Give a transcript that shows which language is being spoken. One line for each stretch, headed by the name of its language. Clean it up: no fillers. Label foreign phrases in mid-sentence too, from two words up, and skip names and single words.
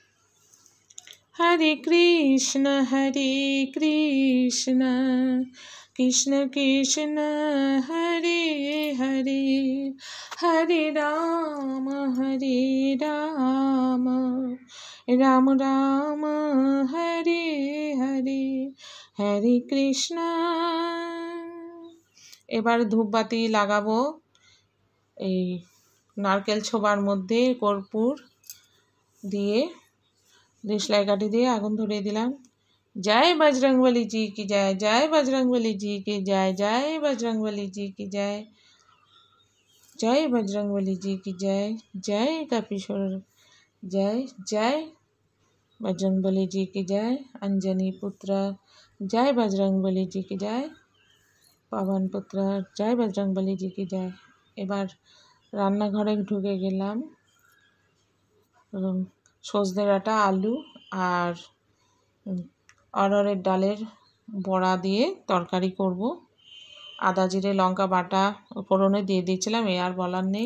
Sanskrit: হরে কৃষ্ণ কৃষ্ণ কৃষ্ণ হরে হরে হরে রাম রাম রাম হরে হরে হরে কৃষ্ণ।
Bangla: এবার ধূপবাতি লাগাবো। এই নারকেল ছোবার মধ্যে কর্পূর দিয়ে দেশলাই কাঠি দিয়ে আগুন ধরিয়ে দিলাম।
Hindi: जय बजरंगबली जी की जय, जय बजरंगबली जी की जय, जय बजरंगबली जी की जय, जय बजरंगबली जी की जय, जय कपीश्वर जय, जय बजरंगबली जी की जय, अंजनी पुत्र जय बजरंगबली जी की जय, पवन पुत्र जय बजरंगबली जी की जय।
Bangla: এবার রান্নাঘরে ঢুকে গেলাম। সজনে ডাঁটা, আলু আর অরহরের ডালের বড়া দিয়ে তরকারি করব। আদা জিরে লঙ্কা বাটা ফোড়নে দিয়ে দিয়েছিলাম, এ আর বলার নেই।